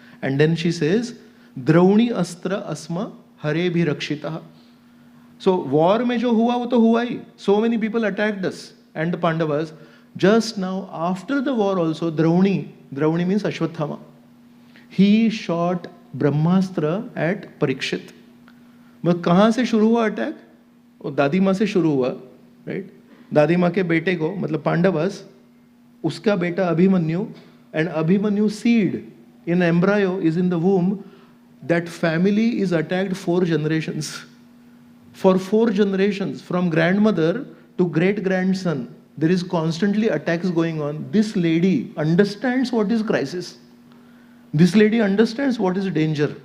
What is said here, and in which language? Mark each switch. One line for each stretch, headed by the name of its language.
English: And then she says,
Sanskrit: Drauni astra asma hare bhi rakshita.
English: So war
Hindi: mein jo hua, wo to hua hi.
English: So many people attacked us and the Pandavas. Just now, after the war also, Drauni means Ashwathama. He shot Brahmastra at Parikshit.
Hindi: But kahan se shuru hua attack? वो दादी माँ से शुरू हुआ,
English: right?
Hindi: दादी माँ के बेटे को, मतलब पांडवस, उसका बेटा Abhimanyu,
English: and Abhimanyu seed in embryo is in the womb. That family is attacked 4 generations. For 4 generations, from grandmother to great-grandson, there is constantly attacks going on. This lady understands what is crisis. This lady understands what is danger.